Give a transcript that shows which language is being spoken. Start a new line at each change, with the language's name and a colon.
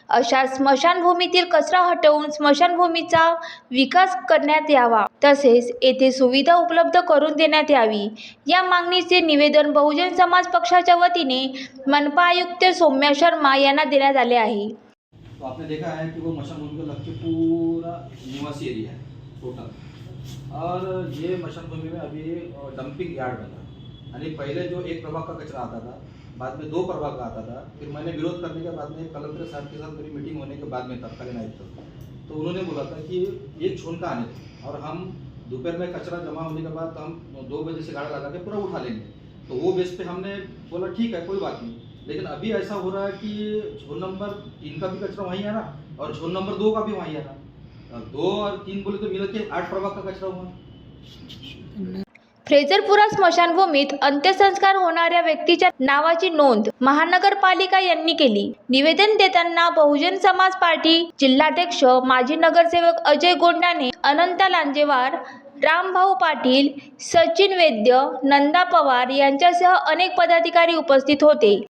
Marathi: अशा स्मशानभूमीतील कचरा हटवून स्मशानभूमीचा विकास करण्यात यावा, तसेच येथे सुविधा उपलब्ध करून देण्यात यावी, या मागणीचे निवेदन बहुजन समाज पक्षाच्या वतीने मनपा आयुक्त सौम्या शर्मा यांना देण्यात आले आहे।
Hindi: तो आपने देखा है कि वो मशानभूमि को लग के पूरा निवासी एरिया है टोटल, और ये मशानभूमि में अभी डंपिंग यार्ड बना। यानी पहले जो एक प्रभाग का कचरा आता था, बाद में 2 प्रभाग का आता था, फिर मैंने विरोध करने के बाद में कलेक्टर साहब के साथ मेरी मीटिंग होने के बाद में तत्कालीन आयुक्त तो उन्होंने बोला था कि एक झोन का आने दें और हम दोपहर में कचरा जमा होने के बाद हम 2 बजे से गाड़ी लगा के पूरा उठा लेंगे। तो वो बेस पे हमने बोला ठीक है, कोई बात नहीं। लेकिन अभी ऐसा हो रहा है कि झोन नंबर 3 का भी कचरा वहीं आ रहा और झोन नंबर 2 का भी वहीं आ रहा। 2 और 3 बोले तो मिल के 8 प्रभाग का कचरा हुआ।
Marathi: फ्रेझरपुरा स्मशानभूमीत अंत्यसंस्कार होणाऱ्या व्यक्तीच्या नावाची नोंद महानगरपालिका यांनी केली। निवेदन देताना बहुजन समाज पार्टी जिल्हाध्यक्ष माजी नगरसेवक अजय गोंडाने, अनंता लांजेवार, रामभाऊ पाटील, सचिन वैद्य, नंदा पवार यांच्यासह अनेक पदाधिकारी उपस्थित होते।